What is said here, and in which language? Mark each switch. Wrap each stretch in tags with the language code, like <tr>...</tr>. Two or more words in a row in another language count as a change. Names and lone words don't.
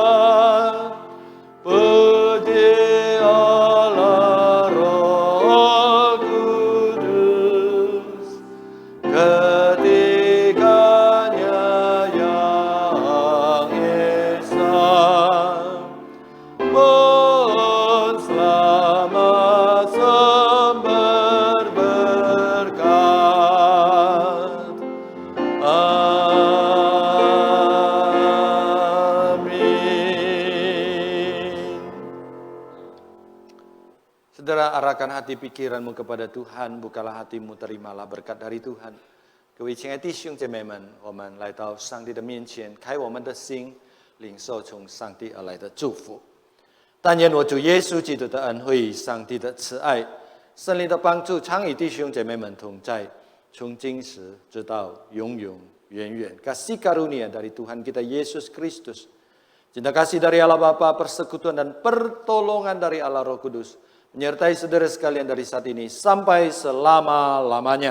<id>puji Allah Roh Kudus, ketiganya yang esa, mohon selamat sumber berkat. Saudara, arahkan hati pikiranmu kepada Tuhan, bukalah hatimu, terimalah berkat dari Tuhan.</id> <zh>各位亲爱的弟兄姐妹们，我们来到上帝的面前，开我们的心，领受从上帝而来的祝福。但愿我主耶稣基督的恩惠、上帝的慈爱、圣灵的帮助，常与弟兄姐妹们同在，从今时直到永永远远。</zh> <id>Kasih karunia dari Tuhan kita Yesus Kristus, cinta kasih dari Allah Bapa, persekutuan dan pertolongan dari Allah Roh Kudus menyertai saudara sekalian dari saat ini sampai selama-lamanya.</id>